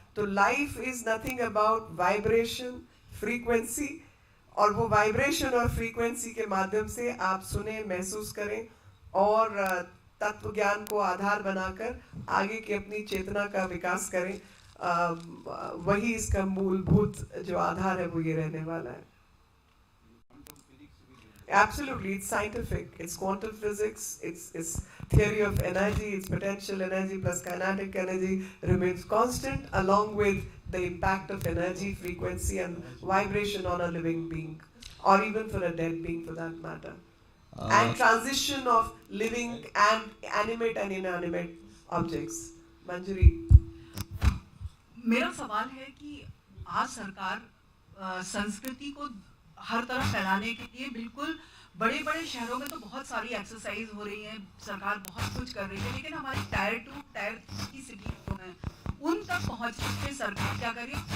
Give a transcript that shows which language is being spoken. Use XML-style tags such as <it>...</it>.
<hi>तो</hi> <en>life is nothing about vibration, frequency,</en> <hi>और वो वाइब्रेशन और फ्रीक्वेंसी के माध्यम से आप सुने, महसूस करें, और तत्व ज्ञान को आधार बनाकर आगे की अपनी चेतना का विकास करें। वही इसका मूलभूत जो आधार है वो ये रहने वाला है।</hi> <en>Absolutely, it's scientific. It's quantum physics. It's theory of energy. It's potential energy plus kinetic energy remains constant, along with the impact of energy, frequency, and vibration on a living being, or even for a dead being, for that matter. And transition of living and animate and inanimate objects. Manjari.</en> <hi>मेरा सवाल है कि आज सरकार संस्कृति को हर तरफ फैलाने के लिए बिल्कुल बड़े बड़े शहरों में तो बहुत सारी एक्सरसाइज हो रही है, सरकार बहुत कुछ कर रही है, लेकिन हमारी टायर 2, टायर 3 की सिटी जो है उन तक पहुंचने के लिए सरकार क्या कर रही है?</hi>